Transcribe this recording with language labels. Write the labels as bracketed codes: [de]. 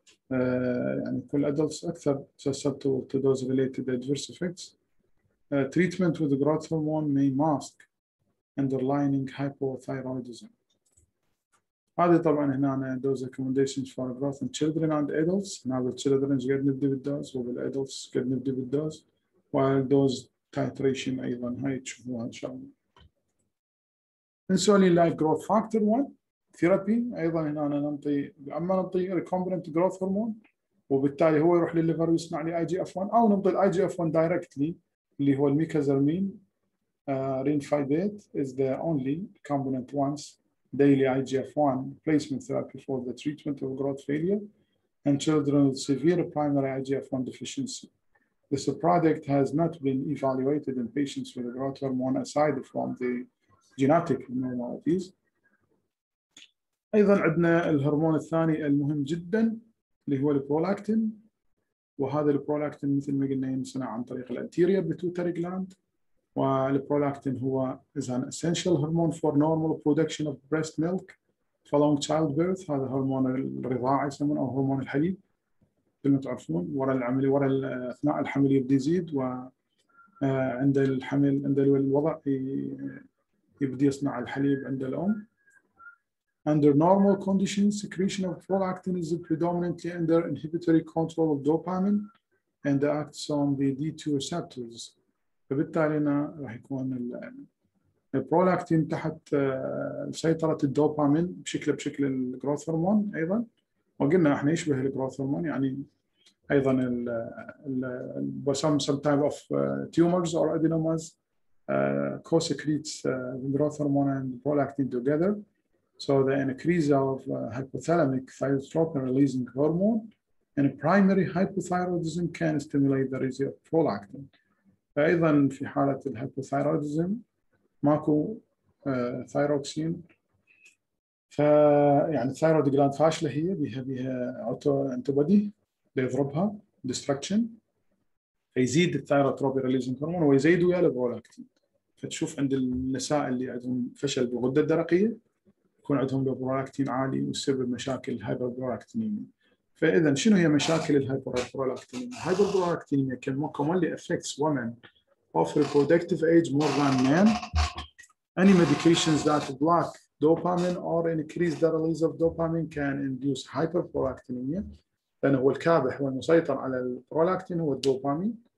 [ar] يعني كل [en] adults [ar] أكثر [en] susceptible to dose-related adverse effects. Treatment with growth hormone may mask underlying hypothyroidism. [ar] هذه طبعا هنا [en] dose recommendations for growth in children and adults. [ar] هنا بالchildren قد نبدأ بالدوز وبالadults قد نبدأ بالدوز والدوز titration أيضا هاي تشوفوها إن شاء الله. Insulin like growth factor 1 therapy أيضا هنا ننطي أما ننطي recombinant growth hormone وبالتالي هو يروح للليفر ويصنع لي IGF-1 أو ننطي IGF-1 directly اللي هو الميكازرمين. [en] Rinfibate is the only recombinant once daily IGF-1 replacement therapy for the treatment of growth failure in children with severe primary IGF-1 deficiency. This product has not been evaluated in patients with growth hormone aside from the genetic abnormalities. [ar] أيضا عندنا الهرمون الثاني المهم جدا اللي هو البرولاكتين، وهذا البرولاكتين مثل ما قلنا ينصنع عن طريق الانتيريور بيتوتري جلاند، والبرولاكتين هو [en] is an essential hormone for normal production of breast milk following childbirth. [ar] هذا هرمون الرضاعة يسمونه أو هرمون الحليب مثل ما تعرفون. ورا أثناء الحمل يبدأ يزيد، وعند الحمل عند الوضع يبدأ يصنع الحليب عند الأم. [en] Under normal conditions, secretion of prolactin is predominantly under inhibitory control of dopamine and acts on the D2 receptors. [ar] فبالتالي راح يكون البرولاكتين تحت سيطرة الدوبامين بشكل الجروث هرمون أيضا، وقلنا احنا يشبه الجروث هرمون، يعني أيضا [en] some type of tumors or adenomas co-secretes growth hormone and prolactin together. So the increase of hypothalamic thyrotropin releasing hormone and primary hypothyroidism can stimulate the release of prolactin. [ar] فأيضا في حالة الهايبوثايروديزم ماكو ثايروكسين، فيعني الثايرويد جلاند فاشلة، هي بيها اوتو انتبودي بيضربها ديستركشن، فيزيد الثايروتروبين ريليزنج هرمون ويزيد ويا البرولاكتين. فتشوف عند النساء اللي عندهم فشل بالغدة الدرقية يكون عندهم البرولاكتين عالي ويسبب مشاكل الهايبربرولاكتينيميا. فإذا شنو هي مشاكل الهايبربرولاكتينيميا؟ الهايبربرولاكتينيميا [en] can commonly affects women of reproductive age more than men. Any medications that block dopamine or increase the release of dopamine can induce hyperprolactinemia، [ar] لأن هو الكابح والمسيطر على البرولاكتين هو الدوبامين.